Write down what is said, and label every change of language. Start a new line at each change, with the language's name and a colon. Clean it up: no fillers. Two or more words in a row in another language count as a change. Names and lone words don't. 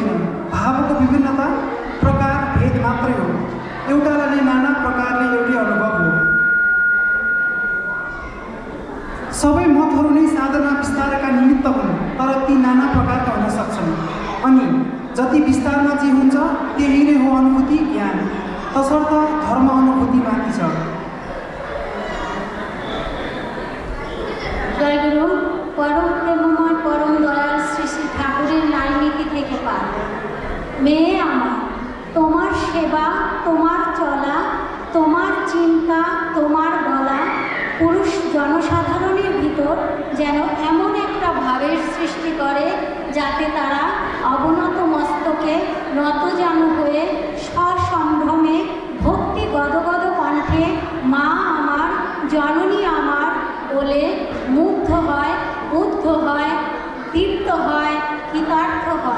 Nepali: भावको विभिन्नता प्रकार भेद मात्रै हो, एउटालाई नै नाना प्रकारले एउटै अनुभव हो। सबै मतहरू नै साधना विस्तारका निमित्त हुन्, तर ती नाना प्रकारका हुन सक्छन्, अनि जति विस्तारमा जे हुन्छ त्यही नै हो अनुभूति ज्ञान, तसर्थ धर्म अनुभूति माथि छ।
Bangla: জয় গুরু। পরম প্রেমময় পরম দয়াল শ্রী শ্রী ঠাকুরের নাইনীতি থেকে পাঠ। মেয়ে আমার, তোমার সেবা, তোমার চলা, তোমার চিন্তা, তোমার বলা পুরুষ জনসাধারণের ভিতর যেন এমন একটা ভাবের সৃষ্টি করে যাতে তারা অবনত মস্তকে নতজানু হয়ে সসম্ভ্রমে ভক্তি গদগদ কণ্ঠে মা আমার, জননী আমার বলে মুগ্ধ হয়, উদ্ধ হয়, তৃপ্ত হয়, কৃতার্থ হয়।